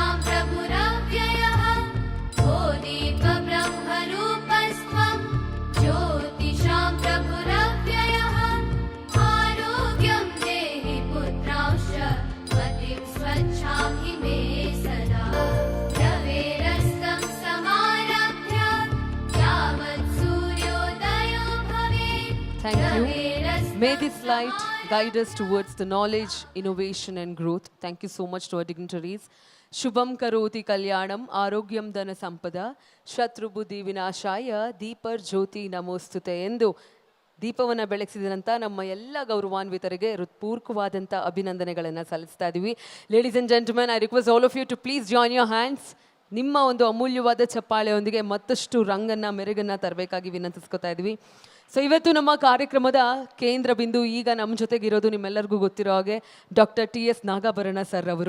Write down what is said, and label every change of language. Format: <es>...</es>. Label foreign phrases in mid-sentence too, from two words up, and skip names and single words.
<sa>प्रभुरव्ययः ओ दीपब्रह्मरूपस्त्वं ज्योतिषां प्रभुरव्ययः आरोग्यं देहि पुत्रांश्च मतिं स्वच्छां हि मे सदा रवेरस्तं समारभ्य यावत् सूर्योदयो भवेत्</sa> <en>Thank you. May this light guide us towards the knowledge, innovation and growth. Thank you so much to our dignitaries.</en> <sa>शुभं करोति कल्याणम् आरोग्यं धन सम्पदा शत्रु बुद्धि विनाशाय दीपर् ज्योति नमोस्तुते</sa> <kn>ಎಂದು ದೀಪವನ್ನು ಬೆಳಗಿಸಿದಂಥ ನಮ್ಮ ಎಲ್ಲ ಗೌರವಾನ್ವಿತರಿಗೆ ಹೃತ್ಪೂರ್ವಕವಾದಂಥ ಅಭಿನಂದನೆಗಳನ್ನು ಸಲ್ಲಿಸ್ತಾ ಇದ್ದೀವಿ.</kn> <en>Ladies and gentlemen, I request all of you to please join your hands.</en> <kn>ನಿಮ್ಮ ಒಂದು ಅಮೂಲ್ಯವಾದ ಚಪ್ಪಾಳೆಯೊಂದಿಗೆ ಮತ್ತಷ್ಟು ರಂಗನ್ನು ಮೆರುಗನ್ನು ತರಬೇಕಾಗಿ ವಿನಂತಿಸ್ಕೊತಾ ಇದ್ವಿ. ಸೊ ಇವತ್ತು ನಮ್ಮ ಕಾರ್ಯಕ್ರಮದ ಕೇಂದ್ರ ಬಿಂದು ಈಗ ನಮ್ಮ ಜೊತೆಗಿರೋದು ನಿಮ್ಮೆಲ್ಲರಿಗೂ ಗೊತ್ತಿರೋ ಹಾಗೆ ಡಾಕ್ಟರ್ TS ನಾಗಾಭರಣ ಸರ್ ಅವರು.</kn>